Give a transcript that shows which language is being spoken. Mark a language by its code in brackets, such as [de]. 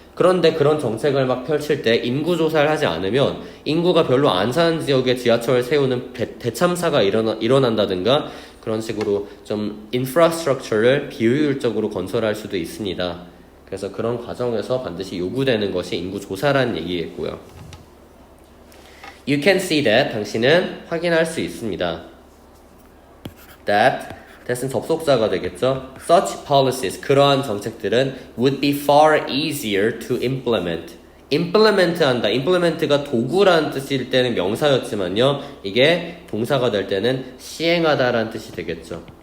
[ko] 그런데 그런 정책을 막 펼칠 때 인구조사를 하지 않으면 인구가 별로 안 사는 지역에 지하철을 세우는 대참사가 일어난다든가 그런 식으로 좀 인프라스트럭처를 비효율적으로 건설할 수도 있습니다. 그래서 그런 과정에서 반드시 요구되는 것이 인구조사라는 얘기겠고요. [en] You can see that, [ko] 당신은 확인할 수 있습니다. that은 접속사가 되겠죠. [en] Such policies, [ko] 그러한 정책들은 [en] would be far easier to implement. [ko] implement가 도구라는 뜻일 때는 명사였지만요. 이게 동사가 될 때는 시행하다라는 뜻이 되겠죠.